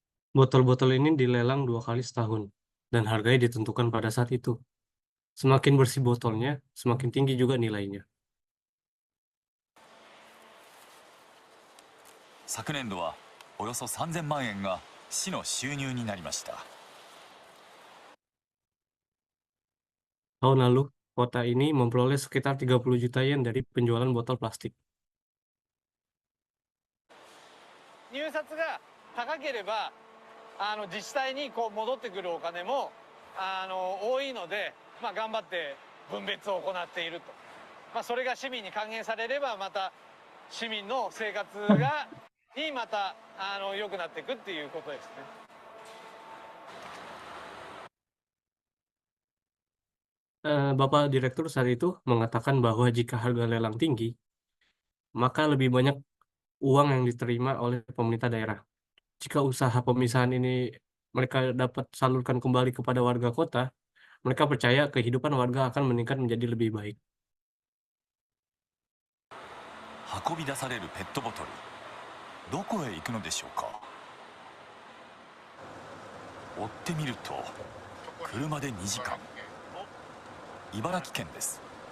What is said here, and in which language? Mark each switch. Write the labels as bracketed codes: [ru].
[id] Botol-botol ini dilelang 2 kali setahun, dan harganya ditentukan pada saat itu. Semakin bersih botolnya, semakin tinggi juga nilainya. [ja] 昨年度はおよそ3000万円が市の収入になりました。 [id] Tahun lalu, kota ini memperoleh sekitar 30 juta yen dari penjualan botol plastik. [ja] 入札が高ければ自治体にこう戻ってくるお金も多いので、頑張って分別を行っていると、それが市民に還元されればまた市民の生活にまた良くなっていくっていうことですね。 [id] Bapak Direktur saat itu mengatakan bahwa jika harga lelang tinggi, maka lebih banyak uang yang diterima oleh pemerintah daerah. Jika usaha pemisahan ini mereka dapat salurkan kembali kepada warga kota, mereka percaya kehidupan warga akan meningkat menjadi lebih baik. [ja] 運び出されるペットボトル、どこへ行くのでしょうか。追ってみると車で2時間、茨城県です。